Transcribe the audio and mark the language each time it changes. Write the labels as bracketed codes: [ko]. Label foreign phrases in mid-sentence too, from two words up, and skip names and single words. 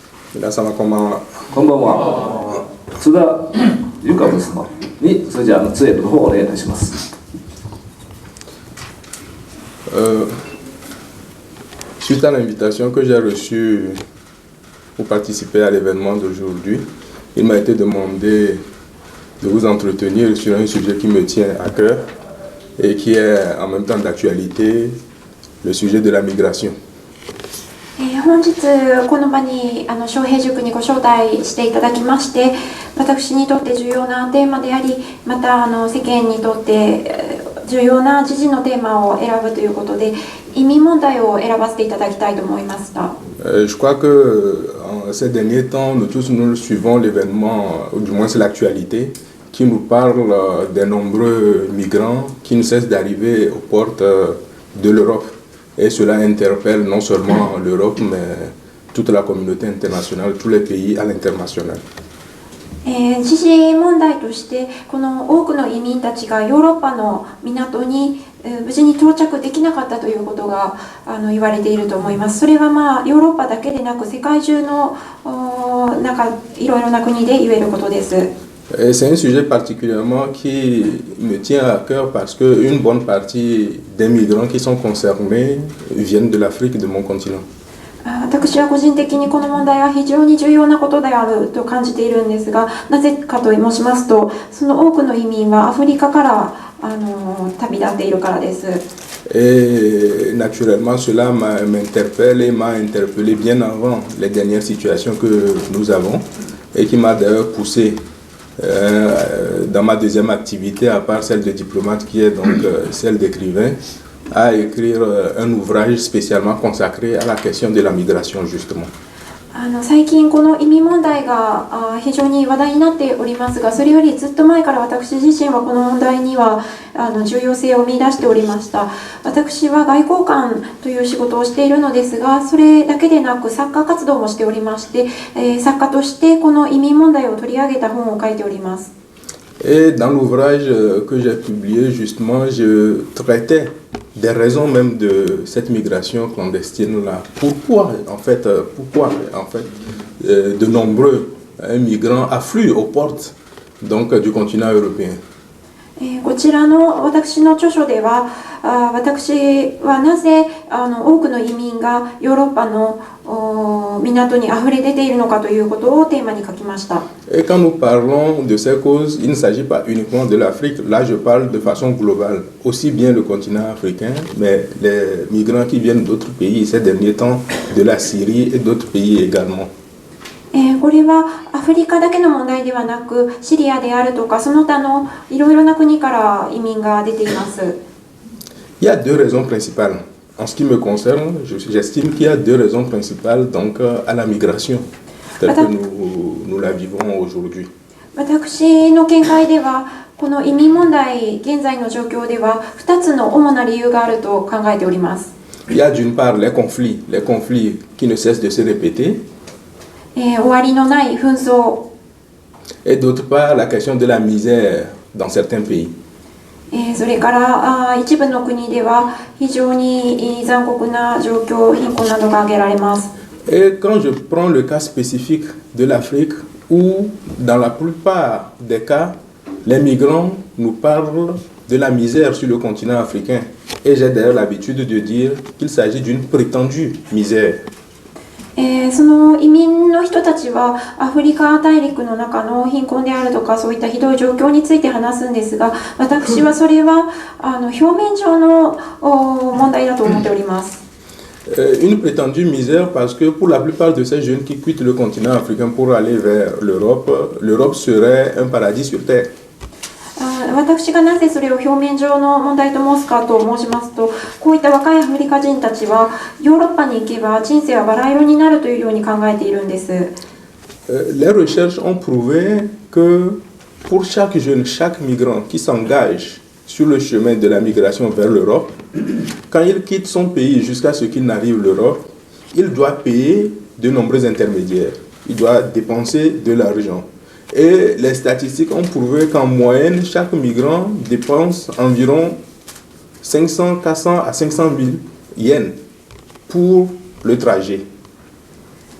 [ja] 皆様こんばんは。こんばんは。津田由香様にそれじゃあ通訳の方をお願いいたします。 [fr] Suite à l'invitation que j'ai reçue pour participer à l'événement d'aujourd'hui, il m'a été demandé de vous entretenir sur un sujet qui me tient à cœur et qui est en même temps d'actualité, le sujet de la migration. [ja] 本日この場に昌平塾にご招待していただきまして、私にとって重要なテーマであり、また世間にとって重要な時事のテーマを選ぶということで、移民問題を選ばせていただきたいと思いました。 [fr] Je crois que ces derniers temps, nous tous nous suivons l'événement, ou du moins c'est l'actualité, qui nous parle des nombreux migrants qui ne cessent d'arriver aux portes de l'Europe. Et cela interpelle non seulement l'Europe, mais toute la communauté internationale, tous les pays à l'international. [ja] 時事問題としてこの多くの移民たちがヨーロッパの港に無事に到着できなかったということが言われていると思います。それはヨーロッパだけでなく世界中のいろいろな国で言えることです。 [fr] C'est un sujet particulièrement qui me tient à cœur parce qu'une bonne partie des migrants qui sont concernés viennent de l'Afrique, de mon continent. [ja] 私は個人的にこの問題は非常に重要なことであると感じているんですが、なぜかと申しますと、その多くの移民はアフリカから旅立っているからです。 [fr] Et naturellement, cela m'interpelle et m'a interpellé bien avant les dernières situations que nous avons et qui m'a d'ailleurs poussé dans ma deuxième activité, à part celle de diplomate qui est donc celle d'écrivain, à écrire un ouvrage spécialement consacré à la question de la migration justement. [ja] 最近この移民問題が非常に話題になっておりますが、それよりずっと前から私自身はこの問題には重要性を見出しておりました。私は外交官という仕事をしているのですが、それだけでなく作家活動もしておりまして、作家としてこの移民問題を取り上げた本を書いております。 [fr] Et dans l'ouvrage que j'ai publié justement, je traitais des raisons même de cette migration clandestine-là. Pourquoi en fait de nombreux migrants affluent aux portes donc, du continent européen. [ja] こちらの私の著書では、私はなぜ多くの移民がヨーロッパの港にあふれ出ているのかということをテーマに書きました。 [fr] Et quand nous parlons de ces causes, il ne s'agit pas uniquement de l'Afrique. Là, je parle de façon globale, aussi bien le continent africain, mais les migrants qui viennent d'autres pays ces derniers temps, de la Syrie et d'autres pays également. [ja] これはアフリカだけの問題ではなく、シリアであるとかその他のいろいろな国から移民が出ています。 [fr] Il y a deux raisons principales. En ce qui me concerne, j'estime qu'il y a deux raisons principales donc, à la migration, telle que nous la vivons aujourd'hui. [ja] 私の見解では、この移民問題、現在の状況では2つの主な理由があると考えております。 [fr] Il y a d'une part les conflits qui ne cessent de se répéter. [ja] 終わりのない紛争。 [fr] Et d'autre part, la question de la misère dans certains pays. [ja] それから一部の国では非常に残酷な状況、貧困などが挙げられます。 [fr] Et quand je prends le cas spécifique de l'Afrique, où dans la plupart des cas, les migrants nous parlent de la misère sur le continent africain. Et j'ai d'ailleurs l'habitude de dire qu'il s'agit d'une prétendue misère. [ja] その移民の人たちはアフリカ大陸の中の貧困であるとかそういったひどい状況について話すんですが、私はそれは表面上の問題だと思っております。 [fr] Une prétendue misère parce que pour la plupart de ces jeunes qui quittent le continent africain pour aller vers l'Europe, l'Europe serait un paradis sur terre. [ja] 私がなぜそれを表面上の問題と申すかと申しますと、こういった若いアフリカ人たちはヨーロッパに行けば人生はバラ色になるというように考えているんです。 [fr] Les recherches ont prouvé que pour chaque jeune, chaque migrant qui s'engage sur le chemin de la migration vers l'Europe, quand il quitte son pays jusqu'à ce qu'il n'arrive à l'Europe, il doit payer de nombreux intermédiaires. Il doit dépenser de l'argent. Et les statistiques ont prouvé qu'en moyenne, chaque migrant dépense environ 500, 400 à 500 000 yens pour le trajet.